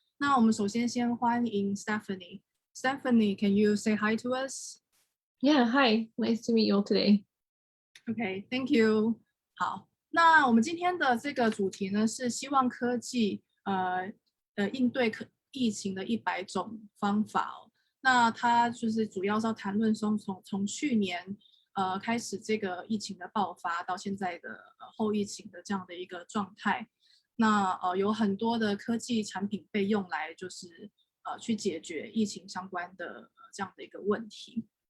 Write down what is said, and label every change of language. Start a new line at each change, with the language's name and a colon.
Chinese: 那我们首先先欢迎 Stephanie.
English: Stephanie, can you say hi to us? Yeah, hi. Nice to meet you all today. Okay, thank you.
Chinese: 好，那我们今天的这个主题呢是希望科技应对疫情的100种方法哦。那它就是主要是要谈论从去年开始这个疫情的爆发到现在的后疫情的这样的一个状态，那有很多的科技产品被用来就是去解决疫情相关的这样的一个问题。